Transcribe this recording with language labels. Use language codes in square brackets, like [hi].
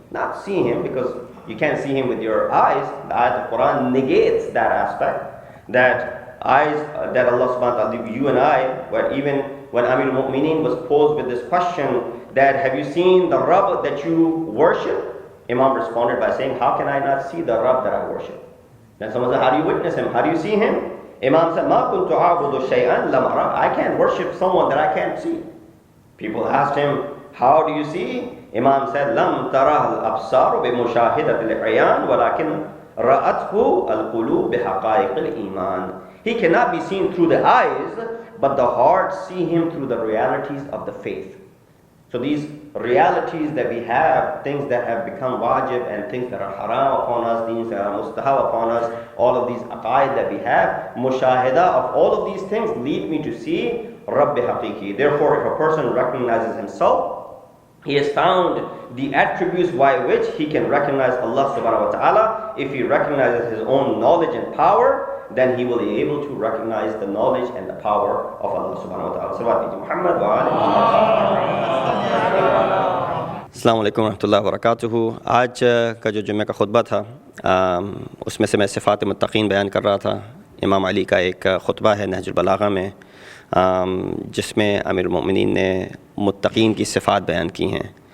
[en] Not see Him because you can't see Him with your eyes. The ayat of Quran negates that aspect. That eyes, that Allah subhanahu wa ta'ala, you and I, even when Amir al-Mu'mineen was posed with this question, that have you seen the Rabb that you worship? Imam responded by saying, how can I not see the Rabb that I worship? Then someone said, how do you witness Him? How do you see Him? Imam said, [ar] مَا كُنْتُ أَعْبُدُ شَيْئًا لَمْ أَرَى. [en] I can't worship someone that I can't see. People asked him, how do you see? Imam said, [ar] لَمْ تَرَهَا الْأَبْصَارُ بِمُشَاهِدَةِ الْعِيَانِ وَلَكِنْ رَأَتْهُ الْقُلُوبُ بِحَقَائِقِ الْإِيمَانِ. [en] He cannot be seen through the eyes, but the heart see Him through the realities of the faith. So these realities that we have, things that have become wajib and things that are haram upon us, things that are mustahab upon us, all of these aqaid that we have, mushahida of all of these things lead me to see Rabbi Haqiqi. Therefore, if a person recognizes himself, he has found the attributes by which he can recognize Allah subhanahu wa ta'ala. If he recognizes his own knowledge and power, then he will be able to recognize the knowledge and the power of Allah subhanahu wa ta'ala. [ar] Salawat Nabi Muhammad wa ali Muhammad. [hi] अस्सलाम वालेकुम रहमतुल्लाहि व बरकातुहू। आज का जो जुम्मे का खुतबा था, उसमें से मैं सिफ़ात मुत्तक़ीन बयान कर रहा था। इमाम अली का एक खुतबा है नहजुल बलागा में, जिसमें अमीरुल मोमिनीन ने मुत्तक़ीन की सिफ़ात बयान की हैं।